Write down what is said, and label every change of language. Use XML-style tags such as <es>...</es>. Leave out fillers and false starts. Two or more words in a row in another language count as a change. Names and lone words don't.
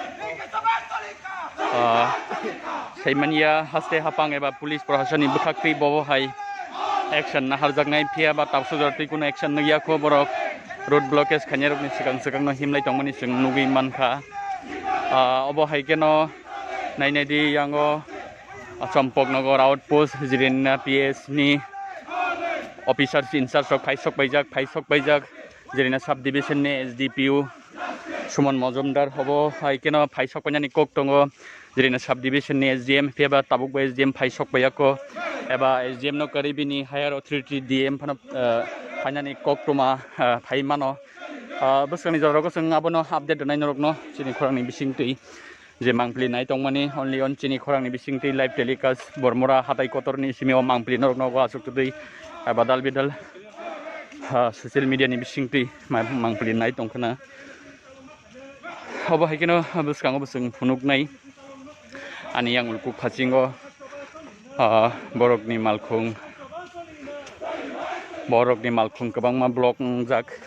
<trp>sai mania haste hapang eba police prohasani bukhakri bobo hai action na harjak nai phia ba tapsu jarti kun action nagia ko borok</trp> <en>road blockage</en> <trp>khanyarok ni sikang no himlai tongmani seng nugi mankha obo hai keno nai nai di yango Champoknagar outpost Jirina PS ni</trp> <en>officers in charge of</en> <trp>Paisok Baijak Jirina subdivision ni SDPU Suman Mojumdar hobo hai keno Paisok panyani kok tongo Jirina subdivision ni SDM peba tabuk ba SDM Paisok bayako eba SDM no karibini</trp> <en>higher authority</en> <trp>DM phana panyani kok toma phaimano busani joroko sing abono update nai norokno chini khorangni bisingtui je mangpli nai tongmani</trp> <en>only on</en> <trp>chini khorangni bisingti</trp> <en>live telecast</en> <trp>Boromura hatai kotorni simeo mangpli norokno wa asuk tudui badal bidal</trp> <en>social media</en> <trp>ni bisingti mangpli nai tongkhana hobo haikeno buskango busung phunuk nai ani yang ulku khachingo borokni malkhung kabangma block jak</trp>